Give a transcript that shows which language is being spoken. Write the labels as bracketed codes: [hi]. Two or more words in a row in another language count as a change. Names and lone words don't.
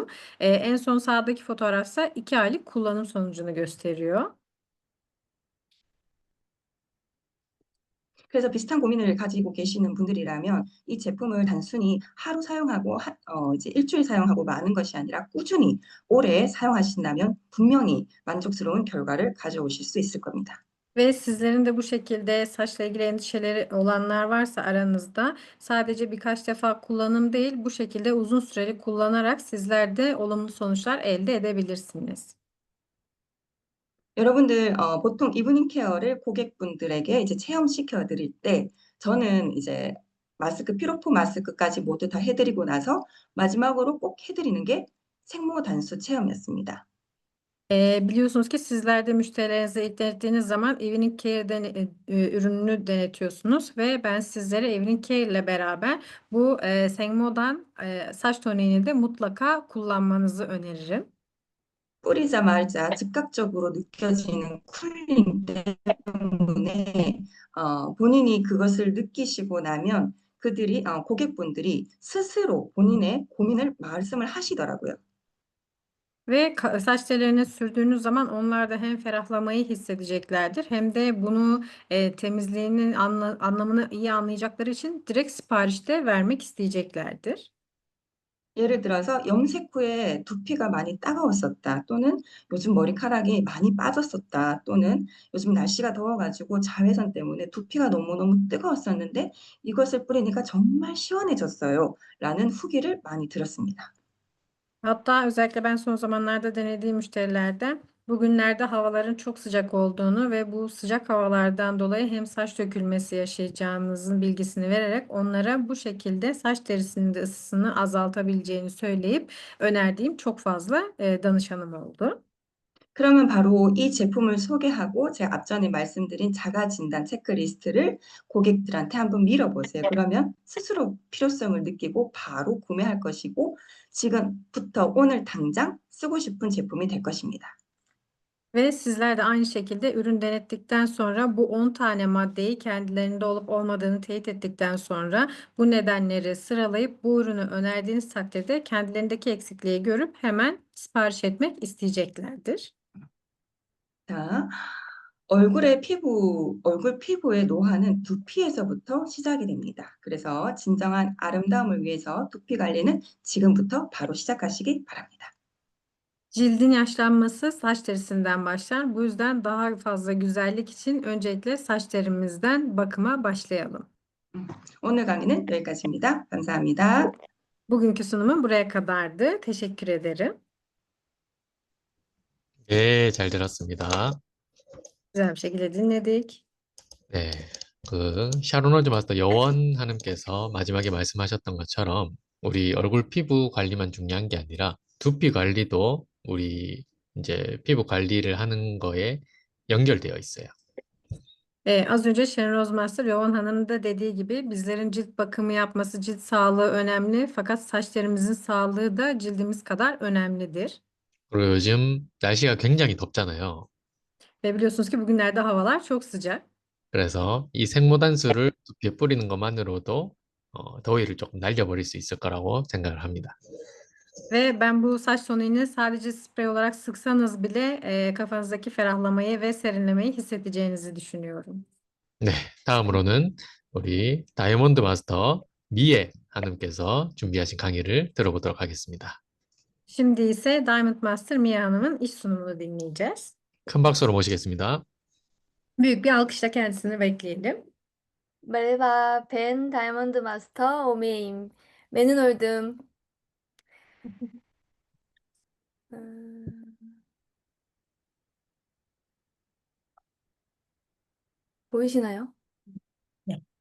[tr] En son sağdaki fotoğrafsa 2 aylık kullanım sonucunu gösteriyor. [ko] 그래서 비슷한 고민을 가지고 계시는 분들이라면 이 제품을 단순히 하루 사용하고 이제 일주일 사용하고 마는 것이 a니라 꾸준히 오래 사용하신다면 분명히 만족스러운 결과를 가져오실 수 있을 겁니다. [tr] Ve sizlerin de bu şekilde saçla ilgili endişeleri olanlar varsa aranızda sadece birkaç defa kullanım değil, bu şekilde uzun süreli kullanarak sizler de olumlu sonuçlar elde edebilirsiniz. [ko] 여러분들 보통 이브닝 케어를 고객분들에게 이제 체험시켜 드릴 때 저는 이제 피로포 마스크까지 모두 다 해드리고 나서 마지막으로 꼭 해드리는 게 생모 단수 체험이었습니다. [tr] Biliyorsunuz ki sizler de müşterilerinize ilk denettiğiniz zaman Evening Care ürününü denetiyorsunuz ve ben sizlere Evening Care ile beraber bu Sengmo'dan saç toniğini de mutlaka kullanmanızı öneririm. [ko] 뿌리자마자 즉각적으로 느껴지는 쿨링 때문에 본인이 그것을 느끼시고 나면 고객분들이 스스로 본인의 고민을 말씀을 하시더라고요. [tr] Ve saç tellerine sürdüğünüz zaman onlar da hem ferahlamayı hissedeceklerdir hem de bunu temizliğinin anlamını iyi anlayacakları için direkt siparişte vermek isteyeceklerdir. [ko] 예를 들어서 염색 후에 두피가 많이 따가웠었다 또는 요즘 머리카락이 많이 빠졌었다 또는 요즘 날씨가 더워가지고 자외선 때문에 두피가 너무너무 뜨거웠었는데 이것을 뿌리니까 정말 시원해졌어요 라는 후기를 많이 들었습니다. [tr] Hatta özellikle ben son zamanlarda denediğim müşterilerden bugünlerde havaların çok sıcak olduğunu ve bu sıcak havalardan dolayı hem saç dökülmesi yaşayacağınızın bilgisini vererek onlara bu şekilde saç derisinin de ısısını azaltabileceğini söyleyip önerdiğim çok fazla danışanım oldu. [ko] 그러면 바로 이 제품을 소개하고 제가 앞전에 말씀드린 자가진단 체크리스트를 고객들한테 한번 밀어보세요. 그러면 스스로 필요성을 느끼고 바로 구매할 것이고 지금부터 오늘 당장 쓰고 싶은 제품이 될 것입니다. [tr] Ve sizler de aynı şekilde ürün denettikten sonra bu 10 tane maddeyi kendilerinde olup olmadığını teyit ettikten sonra bu nedenleri sıralayıp bu ürünü önerdiğiniz takdirde kendilerindeki eksikliği görüp hemen sipariş etmek isteyeceklerdir. [ko] 자, 얼굴 피부의 노화는 두피에서부터 시작이 됩니다. 그래서 진정한 아름다움을 위해서 두피 관리는 지금부터 바로 시작하시기 바랍니다. [tr] Cildin yaşlanması saç derisinden başlar. Bu yüzden daha fazla güzellik için öncelikle saç derimizden bakıma başlayalım. [ko] 오늘 강의는 여기까지입니다. 감사합니다. [tr] Bugünkü sunumum buraya kadardı. Teşekkür ederim. [ko] 네, 잘 들었습니다. [tr] Güzel bir şekilde dinledik. [ko] 네, 그 샤론홀즈 마스터 여원 하님께서 마지막에 말씀하셨던 것처럼 우리 얼굴 피부 관리만 중요한 게 아니라 두피 관리도 우리 이제 피부 관리를 하는 거에 연결되어 있어요. [tr] Az önce Sharon Rozmaster, Yovan Hanım'ın da dediği gibi bizlerin cilt bakımı yapması, cilt sağlığı önemli. Fakat saçlarımızın sağlığı da cildimiz kadar önemlidir. [ko] 그리고 요즘 날씨가 굉장히 덥잖아요. [tr] Ve biliyorsunuz ki bugünlerde havalar çok sıcak. [ko] 그래서 이 생모단수를 두피에 뿌리는 것만으로도 더위를 조금 날려버릴 수 있을 거라고 생각을 합니다. [tr] Ve ben bu saç tonini sadece sprey olarak sıksanız bile kafanızdaki ferahlamayı ve serinlemeyi hissedeceğinizi düşünüyorum. [ko] 네, 다음으로는 우리 다이아몬드 마스터 미에 하님께서 준비하신 강의를 들어보도록 하겠습니다. [tr] Şimdi ise Diamond Master Mia Hanım'ın iş sunumunu dinleyeceğiz. [ko] 큰 박수로 모시겠습니다. [tr] Büyük bir alkışla kendisini bekleyelim. [ko] 멜바 벤 다이아몬드 마스터 오메임 매는홀듬 보이시나요? 네.